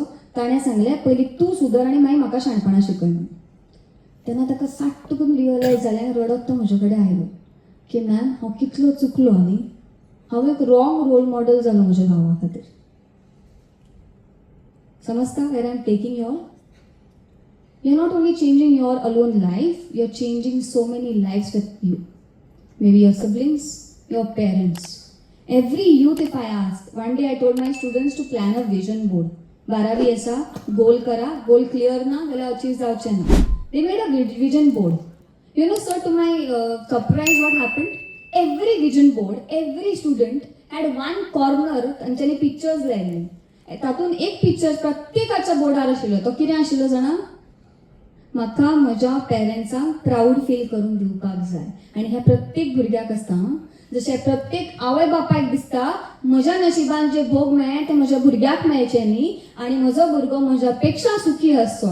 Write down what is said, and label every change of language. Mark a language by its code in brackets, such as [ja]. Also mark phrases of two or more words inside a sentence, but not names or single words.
[kok] ताणें सांगलें, पयलीं तूं सुदर आनी मागीर म्हाका शाणपणां शिकय म्हणून. तेन्ना ताका साट्ट करून रियलायज जालें. रडत तो म्हजे कडेन आयलो की मॅम हांव कितलो चुकलो न्ही. हांव एक [en] wrong role model [kok] जालो म्हज्या भावा खातीर. [en] समजता where I am taking your? You're not only changing your alone life, you're changing so many lives with you. Maybe your siblings, your parents. Every youth, if I ask, one day I told my students to plan a vision board. [kok] 12वी आसा, गोल करा, [en] goal clear [kok] ना जाल्यार अचीव जावचें ना. [en] They made a vision board. You know, sir, to my surprise, what happened? Every vision board, every student had one corner [kok] तांच्यांनी पिक्चर्स लायले. तातूंत एक पिक्चर प्रत्येकाच्या बोर्डार आशिल्लो. तो कितें आशिल्लो जाणा? म्हाका म्हज्या पेरंट्सांक [en] proud feel [kok] करून दिवपाक जाय. आनी हें प्रत्येक भुरग्याक आसता. जशें प्रत्येक आवय बापायक दिसता म्हज्या नशिबान जे भोग मेळ्ळे ते म्हज्या भुरग्याक मेळचे न्ही आनी म्हजो भुरगो म्हज्या पेक्षा सुखी आसचो.